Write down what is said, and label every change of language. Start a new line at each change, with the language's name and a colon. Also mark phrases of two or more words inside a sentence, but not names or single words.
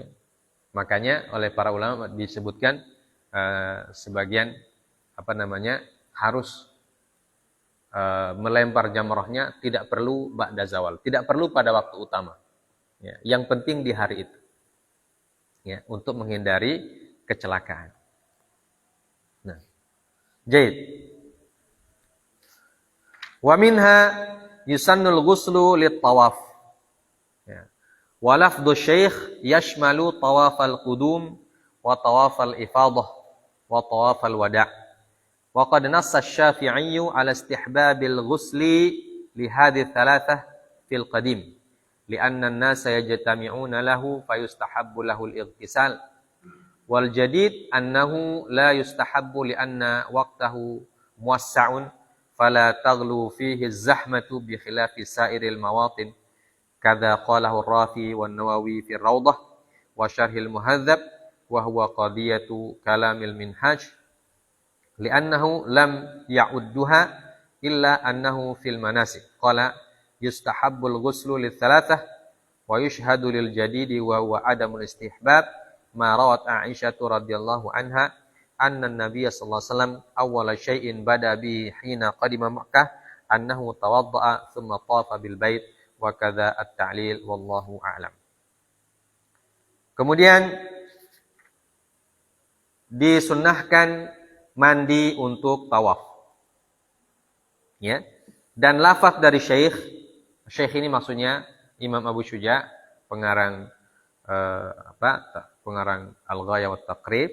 Indonesian: Makanya oleh para ulama disebutkan sebagian harus melempar jamrahnya tidak perlu
Arabic: بعد الزوال,
Indonesian: tidak perlu pada waktu utama. Ya, yang penting di hari itu. Ya, untuk menghindari kecelakaan. Nah, jaid.
Arabic: ومنها يسن الغسل للطواف.
Indonesian: Ya.
Arabic: ولفظ الشيخ يشمل طواف القدوم وطواف الإفاضة وطواف الوداع'. وقد نص الشافعي على استحباب الغسل لهذه الثلاثة في القديم. لأن الناس يجتمعون له فيستحب له الاغتسال. والجديد أنه لا يستحب لأن وقته موسع فلا تغلب فيه الزحمة بخلاف سائر المواطن. كذا قاله الرافعي والنووي في الروضة وشرح المهذب وهو قضية كلام المنهاج. لأنه لم يعدها إلا أنه في المناسك. قال يستحب الغسل لثلاثة ويشهد للجديد وهو عدم الاستحباب ما روت عائشة رضي الله عنها أن النبي صلى الله عليه وسلم أول شيء بدأ به حين قدم مكة أنه توضأ ثم طاف بالبيت وكذا التعليل والله أعلم.
Indonesian: Kemudian disunnahkan mandi untuk tawaf. Ya. Dan lafaz dari Syekh ini maksudnya Imam Abu Syuja, pengarang pengarang Al-Ghayah wa Taqrib.